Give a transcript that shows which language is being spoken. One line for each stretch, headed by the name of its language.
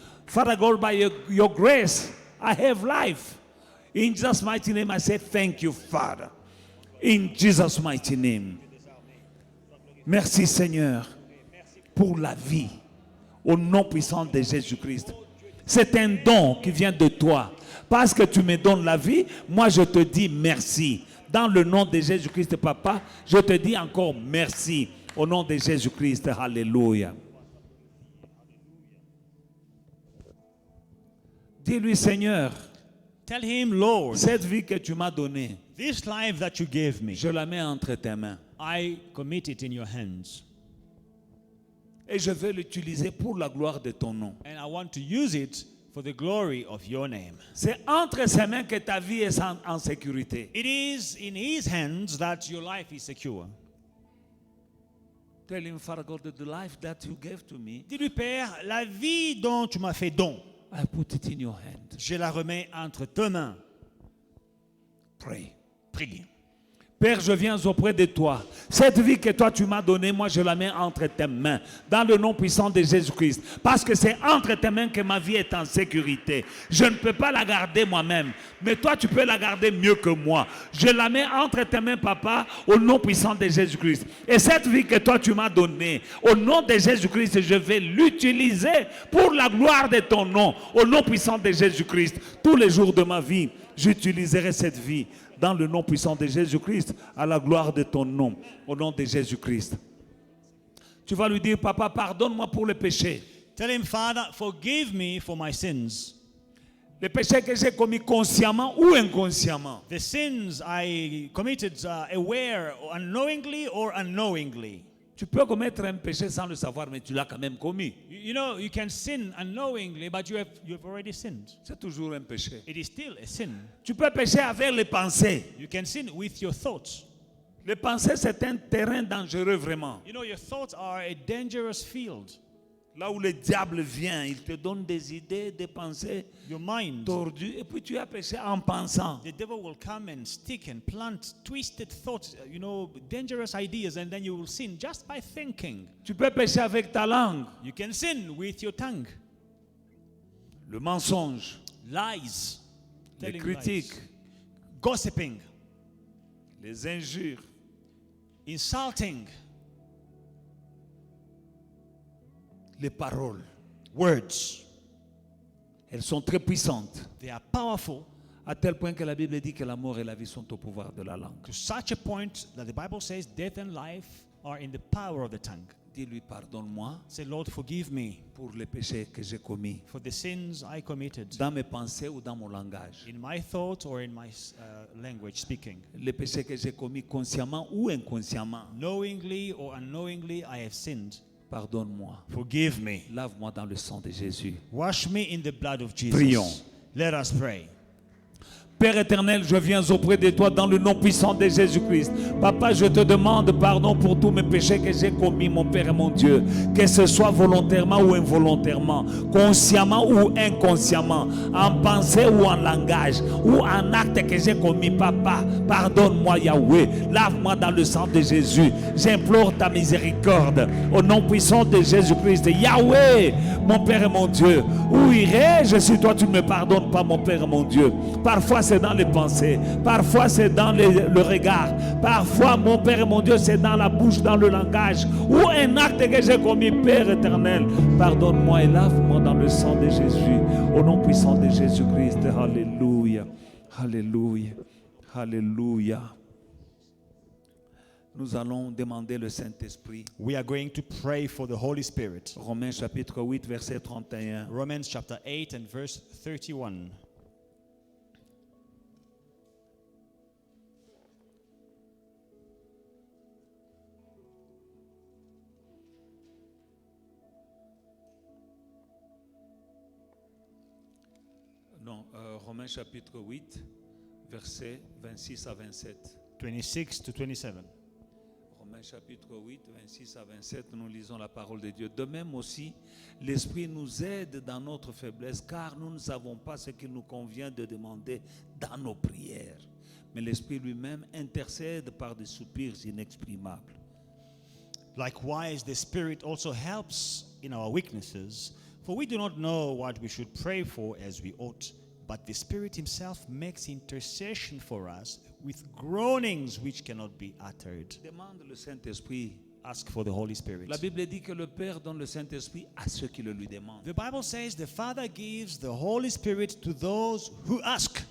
English: Father God, by your grace, I have life. In Jesus' mighty name, I say thank you, Father. In Jesus' mighty name.
French: Merci, Seigneur, pour la vie. Au nom puissant de Jésus-Christ. C'est un don qui vient de toi. Parce que tu me donnes la vie, moi je te dis merci. Dans le nom de Jésus-Christ, Papa, je te dis encore merci. Au nom de Jésus-Christ, alléluia. Dis-lui, Seigneur,
English: Tell him, Lord,
French: cette vie que tu m'as donnée,
English: this life that you gave me,
French: je la mets entre tes mains.
English: I commit it in your hands.
French: Et je vais l'utiliser pour la gloire de ton nom.
English: And I want to use it for the glory of your name.
French: C'est entre ses mains que ta vie est en sécurité.
English: It is in his hands that your life is secure. Tell him, Father God, that the life that you gave to me,
French: Dis-lui, Père, la vie dont tu m'as fait don,
English: I put it in your hand.
French: je la remets entre tes mains.
English: Pray.
French: Prie. Père, je viens auprès de toi. Cette vie que toi tu m'as donnée, moi je la mets entre tes mains. Dans le nom puissant de Jésus-Christ. Parce que c'est entre tes mains que ma vie est en sécurité. Je ne peux pas la garder moi-même. Mais toi tu peux la garder mieux que moi. Je la mets entre tes mains, Papa, au nom puissant de Jésus-Christ. Et cette vie que toi tu m'as donnée, au nom de Jésus-Christ, je vais l'utiliser pour la gloire de ton nom. Au nom puissant de Jésus-Christ. Tous les jours de ma vie, j'utiliserai cette vie. Dans le nom puissant de Jésus-Christ, à la gloire de ton nom, au nom de Jésus-Christ. Tu vas lui dire, Papa, pardonne-moi pour le péché.
English: Tell him, Father, forgive me for my sins.
French: Les péchés que j'ai commis consciemment ou inconsciemment.
English: The sins I committed aware, unknowingly or unknowingly.
French: Tu peux commettre un péché sans le savoir, mais tu l'as quand même commis.
English: You know, you can sin unknowingly, but you have already sinned.
French: C'est toujours un péché.
English: It is still a sin.
French: Tu peux pécher avec les pensées.
English: You can sin with your thoughts.
French: Les pensées, c'est un terrain dangereux vraiment.
English: You know, your thoughts are a dangerous field.
French: Là où le diable vient, il te donne des idées, des pensées
English: Your mind,
French: tordues, et puis tu as péché en pensant.
English: the devil will come and stick and plant twisted thoughts, you know, dangerous ideas, and then you will sin just by thinking.
French: Tu peux pécher avec ta langue.
English: You can sin with your tongue.
French: Le mensonge,
English: Lies,
French: les
English: telling
French: critiques,
English: lies, gossiping,
French: les injures,
English: insulting,
French: les paroles.
English: words.
French: Elles sont très puissantes,
English: They are powerful
French: à tel point que la Bible dit que la mort et la vie sont au pouvoir de la langue.
English: to such a point that the Bible says death and life are in the power of the tongue.
French: Dis-lui, pardonne-moi
English: Say, Lord, forgive me
French: pour les péchés que j'ai commis,
English: for the sins I committed
French: dans mes pensées ou dans mon langage.
English: in my thoughts or in my language speaking.
French: Les péchés que j'ai commis consciemment ou inconsciemment.
English: Knowingly or unknowingly, I have sinned.
French: Pardonne-moi.
English: Forgive me.
French: Lave-moi dans le sang de Jésus.
English: Wash me in the blood of Jesus.
French: Prions.
English: Let us pray.
French: Père éternel, je viens auprès de toi dans le nom puissant de Jésus-Christ. Papa, je te demande pardon pour tous mes péchés que j'ai commis, mon Père et mon Dieu. Que ce soit volontairement ou involontairement, consciemment ou inconsciemment, en pensée ou en langage, ou en acte que j'ai commis. Papa, pardonne-moi Yahweh. Lave-moi dans le sang de Jésus. J'implore ta miséricorde. Au nom puissant de Jésus-Christ. Yahweh, mon Père et mon Dieu. Où irai-je si toi tu ne me pardonnes pas, mon Père et mon Dieu? Parfois c'est dans les pensées. Parfois, c'est dans le regard. Parfois, mon Père et mon Dieu, c'est dans la bouche, dans le langage. Ou un acte que j'ai commis, Père éternel. Pardonne-moi et lave-moi dans le sang de Jésus. Au nom puissant de Jésus-Christ. Alléluia. Alléluia. Alléluia. Nous allons demander le Saint-Esprit.
English: We are going to pray for the Holy Spirit.
French: Romains chapitre 8, verset 31.
English: Romans chapter 8 and verse 31.
French: Non, Romains chapitre 8, verset 26 à 27.
English: 26 to 27.
French: Romains chapitre 8, 26 à 27, nous lisons la parole de Dieu. De même aussi, l'Esprit nous aide dans notre faiblesse, car nous ne savons pas ce qu'il nous convient de demander dans nos prières. Mais l'Esprit lui-même intercède par des soupirs inexprimables.
English: Likewise, the Spirit also helps in our weaknesses, for we do not know what we should pray for as we ought, but the Spirit himself makes intercession for us with groanings which cannot be uttered.
French: Demande le Saint-Esprit.
English: Ask for the Holy Spirit.
French: La Bible dit que le Père donne le Saint-Esprit à ceux qui le lui demandent.
English: The Bible says the Father gives the Holy Spirit to those who ask.